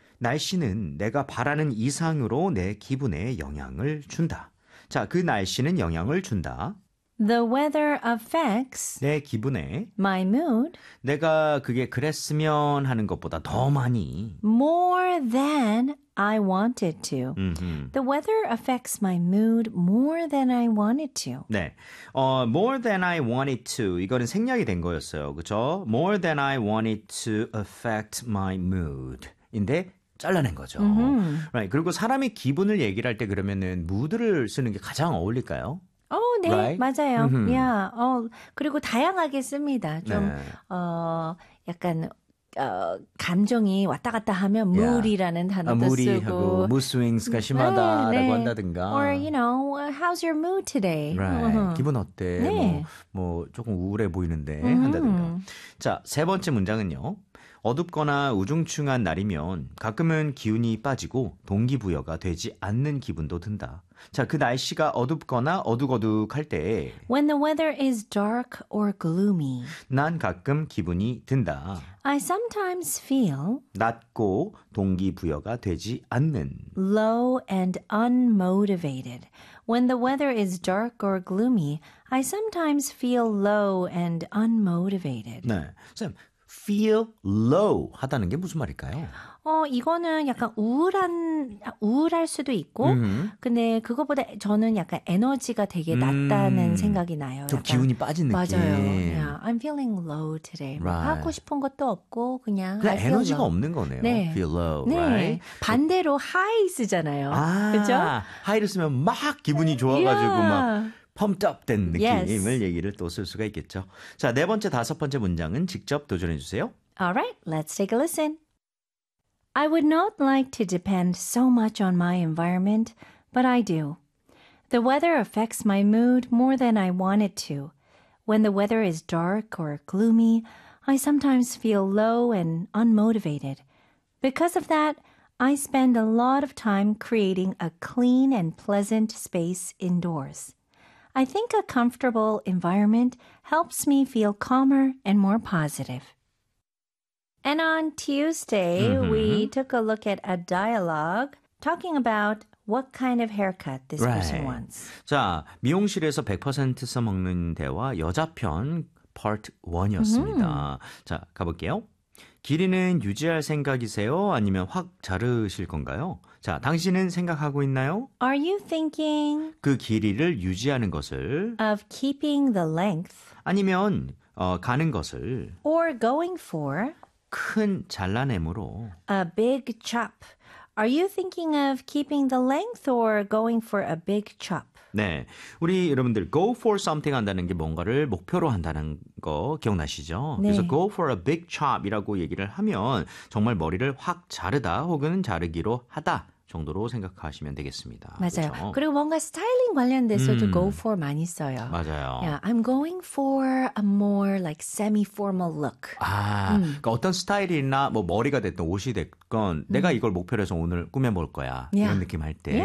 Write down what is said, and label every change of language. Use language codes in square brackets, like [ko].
[ko] 날씨는 내가 바라는 이상으로 내 기분에 영향을 준다. 자, 그 날씨는 영향을 준다. [en] The weather affects [ko] 내 기분에 [en] my mood [ko] 내가 그게 그랬으면 하는 것보다 더 많이 [en] more than I want it to. The weather affects my mood more than I want it to. 네. More than I want it to. [ko] 이거는 생략이 된 거였어요. 그렇죠? [en] More than I want it to affect my mood. [ko] 인데 잘라낸 거죠. Right. 그리고 사람이 기분을 얘기를 할 때 그러면은 mood를 쓰는 게 가장 어울릴까요? 네, right? 맞아요. 야, 그리고 다양하게 씁니다. 좀 네. 약간 감정이 왔다 갔다 하면 mood이라는 단어도 [en] moody [ko] 쓰고 하고, mood swings가 심하다라고 네, 네. 한다든가. [en] Or you know, how's your mood today? [ko] Right. 기분 어때? 네. 뭐 조금 우울해 보이는데 한다든가. 자, 세 번째 문장은요. 어둡거나 우중충한 날이면 가끔은 기운이 빠지고 동기부여가 되지 않는 기분도 든다. 자, 그 날씨가 어둡거나 어둑어둑할 때 [en] When the weather is dark or gloomy [ko] 난 가끔 기분이 든다. [en] I sometimes feel [ko] 낮고 동기부여가 되지 않는 [en] Low and unmotivated When the weather is dark or gloomy I sometimes feel low and unmotivated [ko] 네, 쌤 feel low 하다는 게 무슨 말일까요? 이거는 약간 우울할 수도 있고, 근데 그것보다 저는 약간 에너지가 되게 낮다는 생각이 나요. 좀 약간. 기운이 빠진 느낌. [en] 맞아요. Yeah, I'm feeling low today. Right. [ko] 하고 싶은 것도 없고, 그냥. 그냥 에너지가 없는 거네요. 네. [en] Feel low. [ko] 네. [en] Right? [ko] 반대로 high 쓰잖아요. 아, 그죠? high를 쓰면 막 기분이 좋아가지고 [en] yeah. [ko] 막. pumped up 된 느낌을 yes. 얘기를 또 쓸 수가 있겠죠. 자, 네 번째, 다섯 번째 문장은 직접 도전해 주세요. [en] Alright, let's take a listen. I would not like to depend so much on my environment, but I do. The weather affects my mood more than I want it to. When the weather is dark or gloomy, I sometimes feel low and unmotivated. Because of that, I spend a lot of time creating a clean and pleasant space indoors. I think a comfortable environment helps me feel calmer and more positive. And on Tuesday, we took a look at a dialogue talking about what kind of haircut this person wants. [ko] 자, 미용실에서 100% 써먹는 대화 여자편 part 1이었습니다. 자, 가볼게요. 길이는 유지할 생각이세요? 아니면 확 자르실 건가요? 자, 당신은 생각하고 있나요? [en] Are you thinking [ko] 그 길이를 유지하는 것을 [en] of keeping the length [ko] 아니면 가는 것을 [en] or going for [ko] 큰 잘라냄으로 [en] a big chop. Are you thinking of keeping the length or going for a big chop? [ko] 네. 우리 여러분들 go for something 한다는 게 뭔가를 목표로 한다는 거 기억나시죠? 네. 그래서 go for a big chop 이라고 얘기를 하면 정말 머리를 확 자르다 혹은 자르기로 하다 정도로 생각하시면 되겠습니다. 맞아요. 그렇죠? 그리고 뭔가 스타일링 관련돼서도 go for 많이 써요. 맞아요. [en] Yeah, I'm going for a more like semi-formal look. [ko] 아, 그러니까 어떤 스타일이나 뭐 머리가 됐든 옷이 됐건 내가 이걸 목표로 해서 오늘 꾸며볼 거야. 이런 느낌 할 때